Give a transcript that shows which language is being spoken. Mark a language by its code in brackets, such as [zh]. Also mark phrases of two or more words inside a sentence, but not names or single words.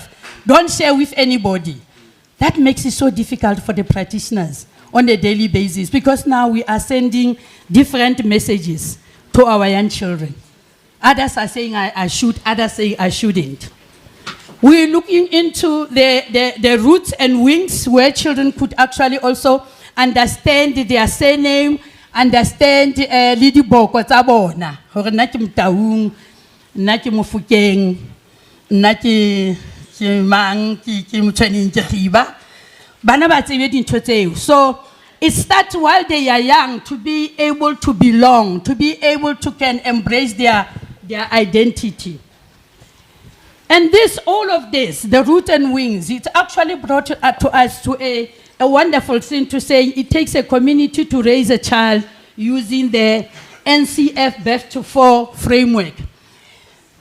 [en] Don't share with anybody. That makes it so difficult for the practitioners on a daily basis, because now we are sending different messages to our young children. Others are saying I should, others say I shouldn't. We're looking into the roots and wings where children could actually also understand their surname, understand [st] le diboko tsa bona hore nna ke Motaung, nna ke Mofokeng, nna ke mang, ke Motshwaneng, ke Khiba. Bana ba tsebe dintho tseo. [en] So it starts while they are young to be able to belong, to be able to can embrace their identity. And this, all of this, the root and wings, it's actually brought to us to a wonderful thing to say it takes a community to raise a child using the NCF Birth to 4 framework.